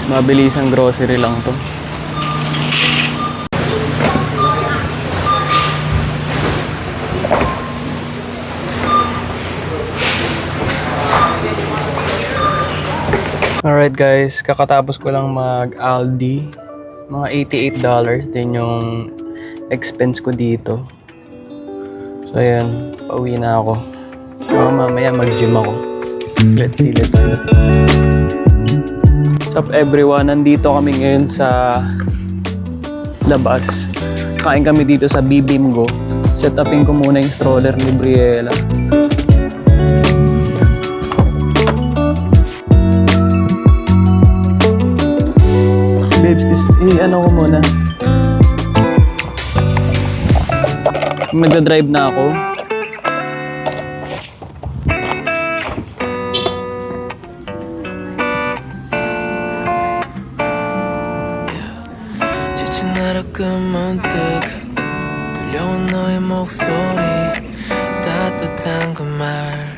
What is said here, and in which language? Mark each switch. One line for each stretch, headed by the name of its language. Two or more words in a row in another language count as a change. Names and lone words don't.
Filipino: Mabilis ang grocery lang to.
English: Alright guys,
Filipino: kakatapos ko lang mag-Aldi. Mga $88 din yung expense ko dito. So ayan, pauwi na ako. Baka mamaya mag-gym ako.
English: Let's see. What's up everyone?
Filipino: Nandito kami ngayon sa labas. Kain kami dito sa Bibimgo. Set upin ko muna yung stroller ni Briella. Babes, ano ko muna. Magdadrive na ako.
Korean: 지친 하루 끝문득 들려온 너의 목소리 따뜻한 그 말